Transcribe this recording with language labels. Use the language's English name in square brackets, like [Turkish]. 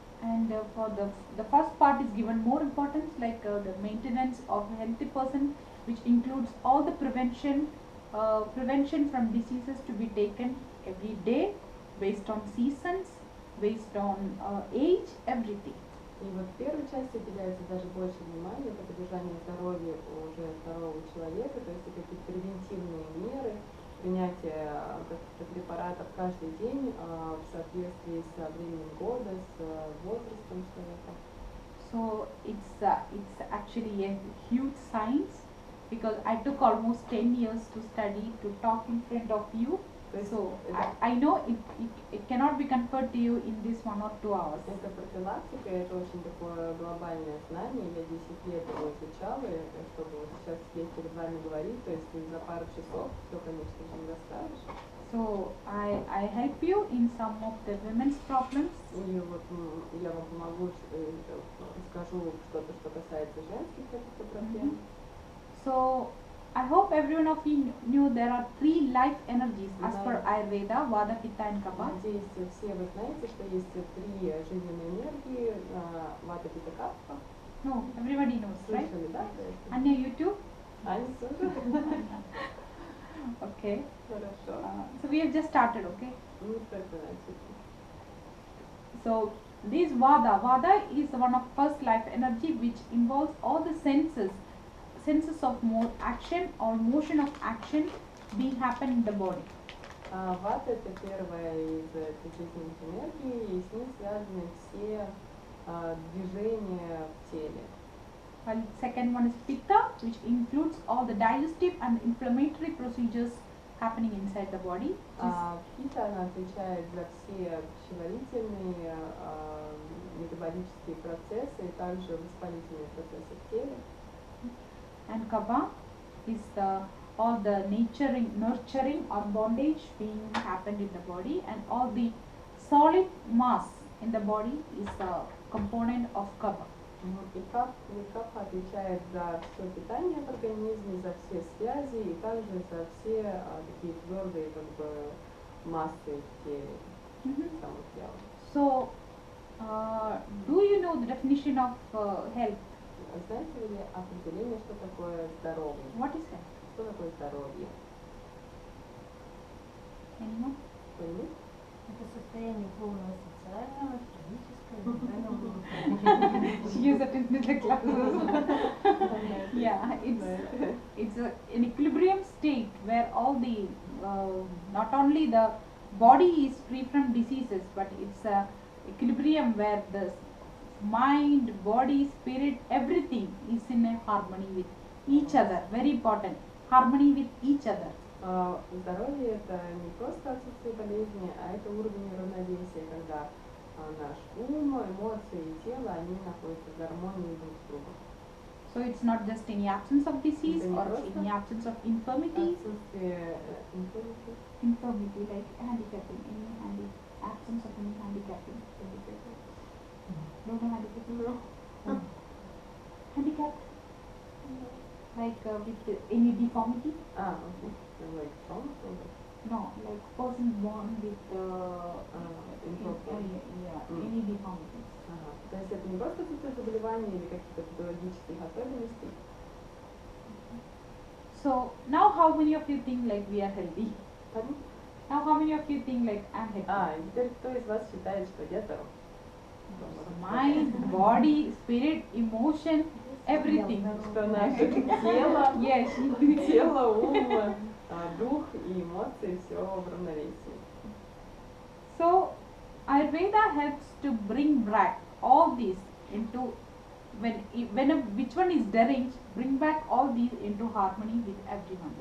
[English] And for the first part is given more importance, like the maintenance of a healthy person, which includes all the prevention from diseases to be taken every day, based on seasons, based on age, everything. [Russian] И вот в первой части уделяется даже больше внимания на поддержание здоровья уже здорового человека, то есть какие-то превентивные меры, принятие каких-то препаратов каждый день в соответствии с временем года, с возрастом человека. [English] So it's actually a huge science, because I took almost 10 years to study, to talk in front of you. So I know it cannot be conferred to you in this 1 or 2 hours. [Russian] Это профилактика, это очень такое глобальное знание. Я 10 лет его изучала, и чтобы вот сейчас здесь перед вами говорить, то есть за пару часов все, конечно же, не расскажешь. [English] So I help you in some of the women's problems. [Russian] И вот я вам помогу, скажу что-то, что касается женских каких-то проблем. [English] So I hope everyone of you knew there are 3 life energies as per Ayurveda, Vata, Pitta and Kapha. [Russian] Надеюсь, все вы знаете, что есть 3 жизненные энергии, Вата, Пита, Капха. [English] No, everybody knows, right? [Russian] Слышали, да? [English] Anya, you too? [Russian] Аня тоже? [English] Okay. [Russian] Хорошо. [English] So we have just started, okay? [Russian] Ну, только начали. [English] So this Vata is one of first life energy, which involves all the senses of more action or motion of action being happen in the body. [Russian] Вата это первая из этих жизненных энергий, и с ним связаны все движения в теле. [English] While second one is pitta, which includes all the digestive and inflammatory procedures happening inside the body. [Russian] Пита, она отвечает за все пищеварительные, метаболические процессы и также воспалительные процессы в теле. [English] And kapha is all the nurturing or bondage being happened in the body, and all the solid mass in the body is a component of kapha. [Russian] И капха отвечает за все питание в организме, за все связи и также за все такие твердые как бы массы в теле, самого тела. [English] So, do you know the definition of health? [Russian] Знаете ли определение, что такое здоровье? [English] What is health? [Russian] Что такое здоровье? [English] Anyone? [Russian] Кто-нибудь? Это состояние полного социального, физического, ментального. [English] She used it in the class. Yeah, it's an equilibrium state where all the not only the body is free from diseases, but it's a equilibrium where the mind, body, spirit, everything is in a harmony with each other. Very important. Harmony with each other. [Russian] Здоровье это не просто отсутствие болезни, а это уровень равновесия, когда наш ум, эмоции и тело, они находятся в гармонии друг с другом. [English] So it's not just in the absence of disease or in the absence of infirmity. [Russian] Отсутствие [English] Infirmity like handicapping, absence of any handicapping. No handicapping. Handicapped. Like with any deformity? Okay. Like trauma? No, like person born with Improper. any deformities. [Russian] То есть это не просто какие-то заболевания или каких-то патологических особенностей. [English] So now how many of you think like we are healthy? Pardon? Now how many of you think like I'm healthy? [Russian] И теперь кто из вас считает, что я здоров? [English] Mind, body, spirit, emotion, everything. [Russian] Что наше тело, [English] Yes. [Russian] тело, ум, дух и эмоции все в равновесии. [English] So Ayurveda helps to bring back all these into which one is deranged, bring back all these into harmony with everyone.